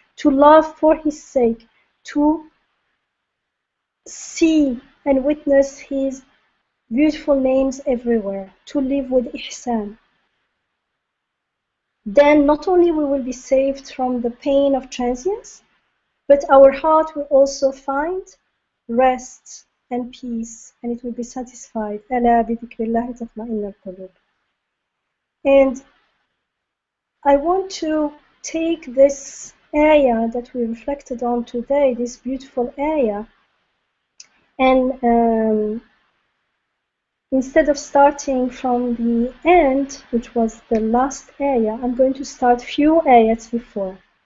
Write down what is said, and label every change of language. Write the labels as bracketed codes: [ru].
[en] To love for his sake, to see and witness his beautiful names everywhere, to live with ihsan. Then not only we will be saved from the pain of transience, but our heart will also find rest and peace, and it will be satisfied. [ar] ألا بذكر الله تطمئن القلوب. [en] And I want to take this ayah that we reflected on today, this beautiful ayah, and instead of starting from the end, which was the last ayah, I'm going to start few ayats before.